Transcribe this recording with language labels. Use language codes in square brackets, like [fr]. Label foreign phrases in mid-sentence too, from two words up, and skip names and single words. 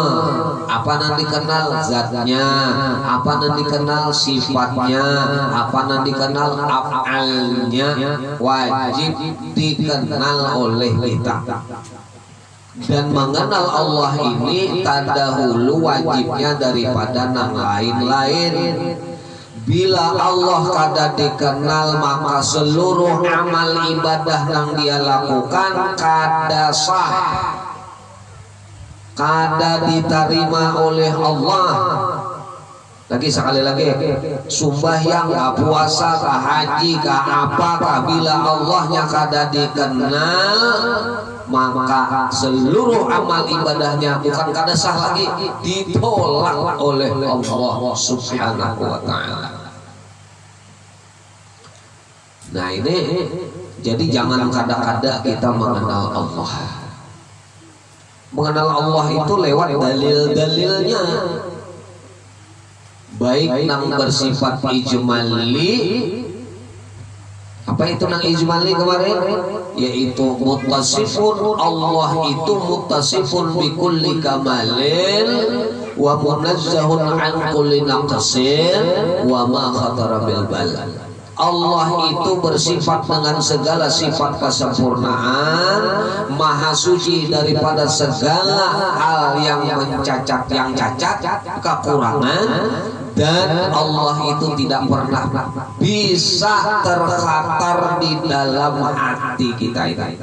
[bjn] Apa nanti kenal zatnya, apa nanti kenal sifatnya, apa nanti kenal af'alnya, wajib dikenal oleh kita. Dan mengenal Allah ini terdahulu wajibnya daripada yang lain-lain. Bila Allah kada dikenal, maka seluruh amal ibadah yang dia lakukan kada sah, kada diterima oleh Allah. Lagi sekali lagi, sembahyang kah, puasa kah, haji kah, apakah bila Allahnya kada dikenal, maka seluruh amal ibadahnya bukan kada sah lagi, ditolak oleh Allah [ar] سبحانه وتعالى. [bjn] Nah ini, jadi jangan kada-kada kita mengenal Allah. Mengenal Allah itu lewat dalil-dalilnya, baik yang bersifat ijmali. Apa itu yang ijmali kemarin? Yaitu muttasifun, Allah itu [ar] متصف بكل كمال ومنزه عن كل نقص وما خطر بالبال. [bjn] Allah itu bersifat dengan segala sifat kesempurnaan, maha suci daripada segala hal yang mencacat, yang cacat, kekurangan, dan Allah itu tidak pernah bisa terkhatar di dalam hati kita ini.